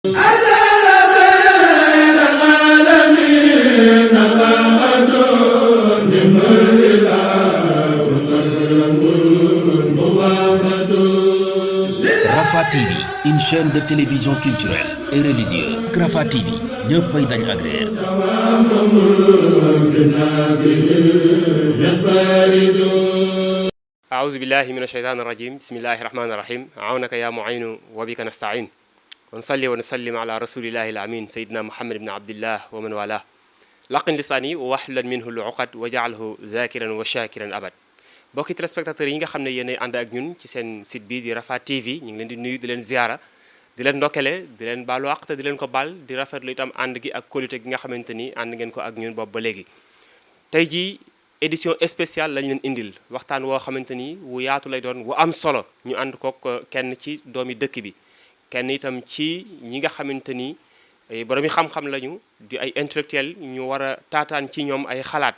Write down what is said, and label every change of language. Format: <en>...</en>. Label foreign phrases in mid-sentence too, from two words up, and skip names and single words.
<fr>Rafah TV, une chaîne de télévision culturelle et religieuse.</fr> <wo>Rafah TV ñëppay dañ agréer.</wo> <ar>أعوذ بالله من الشيطان الرجيم بسم الله الرحمن الرحيم عونك يا معين وبك نستعين ونصلي ونسلم على رسول الله الأمين سيدنا محمد بن عبد الله ومن والاه لقن لساني واحلل منه العقد وجعله ذاكرا وشاكرا أبد</ar> <wo>bokki téléspectateurs yi nga xam ne yéen ànd ak ñun ci seen site bi di Rafah TV ñu ngi leen di nuyu di leen ziara di leen ndokkale di leen baalu àq te di leen ko baal di rafetlu itam ànd gi ak qualité gi nga xamante ni ànd ngeen ko ak ñun boobu ba léegi. tey jii</wo> <fr>édition spéciale</fr> <wo>lañ leen indil waxtaan woo xamante ni wu yaatu lay doon wu am solo ñu ànd kook kenn ci doomi dëkk bi kenn itam ci ñi nga xamante ni borom yi xam-xam lañu di ay intellectuel ñu war a taataan ci ñoom ay xalaat.</wo>